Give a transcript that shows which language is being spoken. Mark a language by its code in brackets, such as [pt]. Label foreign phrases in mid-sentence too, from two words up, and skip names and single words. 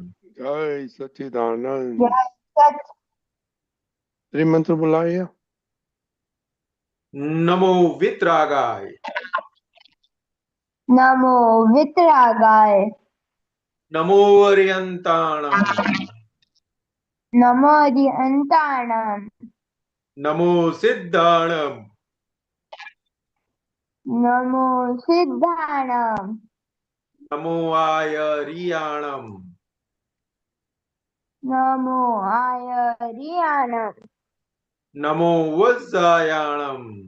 [gu] જય સચ્ચિદાનંદ. ત્રિમંત્ર બોલાવીએ. [pra] नमो वितरागाय. नमो वितरागाय. नमो अर्यंताणम. नमो अरिहंताणम. नमो सिद्धाणम नमो सिद्धाणम नमो आयरियाणम नमो आयरियाणम नमो वज्रायाणम